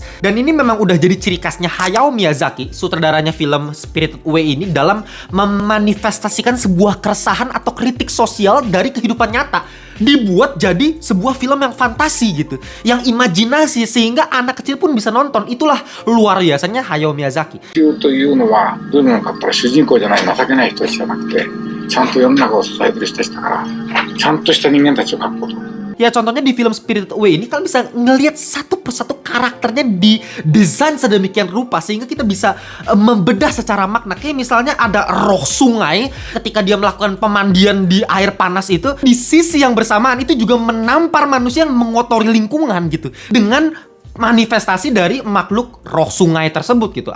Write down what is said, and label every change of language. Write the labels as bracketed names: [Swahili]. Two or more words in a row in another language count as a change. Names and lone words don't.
[Indonesian] Dan ini memang udah jadi ciri khasnya Hayao Miyazaki, sutradaranya film Spirited Away ini, dalam memanifestasikan sebuah keresahan atau kritik sosial dari kehidupan nyata dibuat jadi sebuah film yang fantasi gitu, yang imajinasi sehingga anak kecil pun bisa nonton. Itulah luar biasanya Hayao Miyazaki. [Japanese] というのはどういうのかったら主人公じゃない情けない人たちじゃなくてちゃんと世の中を支えてる人たちだからちゃんとした人間たちを描くこと。 [Indonesian] Ya contohnya di film Spirited Away ini kalian bisa ngelihat satu persatu karakternya di desain sedemikian rupa sehingga kita bisa membedah secara makna. Kayak misalnya ada roh sungai ketika dia melakukan pemandian di air panas itu, di sisi yang bersamaan itu juga menampar manusia yang mengotori lingkungan gitu, dengan manifestasi dari makhluk roh sungai tersebut gitu.